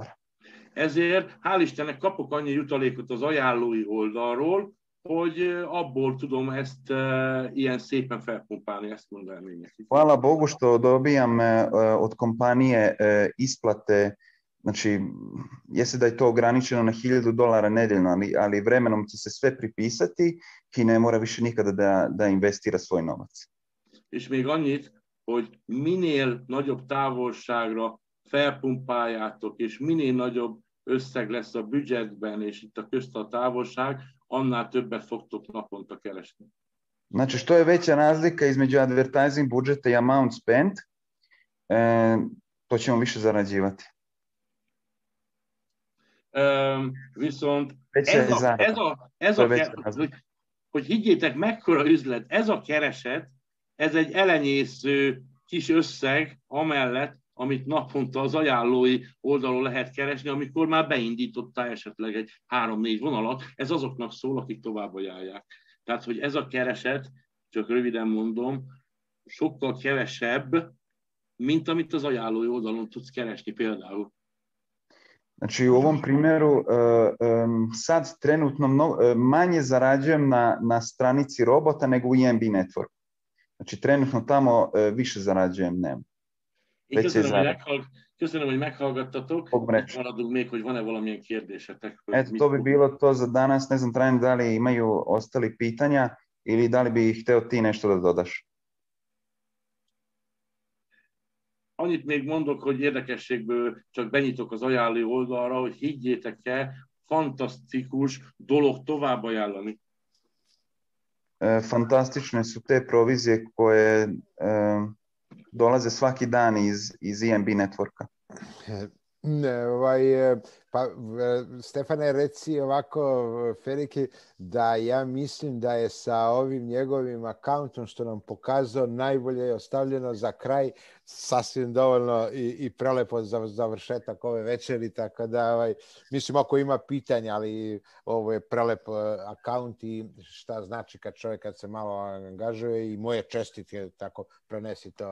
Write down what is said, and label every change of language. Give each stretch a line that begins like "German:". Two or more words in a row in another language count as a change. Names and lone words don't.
Hungarian: Ezért, hál' Istennek, kapok annyi jutalékot az ajánlói oldalról, hogy abból tudom ezt ilyen szépen felpumpálni, ezt mondanám.
Serbian: Hvala Bogu što dobijam od kompanije isplate. Znači, jeste da je to ograničeno na $1000 nedeljno, ali vremenom će se sve pripisati i ne mora više nikada da investira svoj novac.
Hungarian: És még annyit, hogy minél nagyobb távolságra felpumpáljátok, és minél nagyobb összeg lesz a budgetben, és itt a közt a távolság, annál többet fogtok naponta keresni.
Serbian: Znači, što je veća razlika između advertising budžeta i
English: amount spent,
Serbian: to ćemo više zarađivati.
Hungarian: Viszont hogy higgyétek, mekkora üzlet, ez a kereset, ez egy elenyésző kis összeg amellett, amit naponta az ajánlói oldalon lehet keresni, amikor már beindítottál esetleg egy 3-4 vonalat, ez azoknak szól, akik tovább ajánlják. Tehát, hogy ez a kereset, csak röviden mondom, sokkal kevesebb, mint amit az ajánlói oldalon tudsz keresni például.
Serbian: Znači u ovom primjeru sad trenutno manje zarađujem na stranici robota nego u EMB Network. Znači trenutno tamo više zarađujem dnevno.
Hungarian: Köszönöm, hogy meghallgattatok. Maradunk még, hogy van-e valamilyen kérdésetek.
Serbian: Eto, to bi bilo to za danas. Ne znam, Trajn, da li imaju ostali pitanja ili da li bi hteo ti nešto da dodaš?
Hungarian: Annyit még mondok, hogy érdekességből csak benyitok az ajánló oldalra, hogy higgyétek el, fantasztikus dolog tovább ajánlani.
Serbian: Fantastične su te provizije koje dolaze svaki dan iz EMB networka. Stefane, reci ovako, Feriki, da ja mislim da je sa ovim njegovim akauntom što nam pokazao najbolje je ostavljeno za kraj, sasvim dovoljno i prelepo za završetak ove večeri, tako da mislim ako ima pitanja, ali ovo je prelep akaunt i šta znači kad se malo angažuje i moje čestitke, tako prenesi to.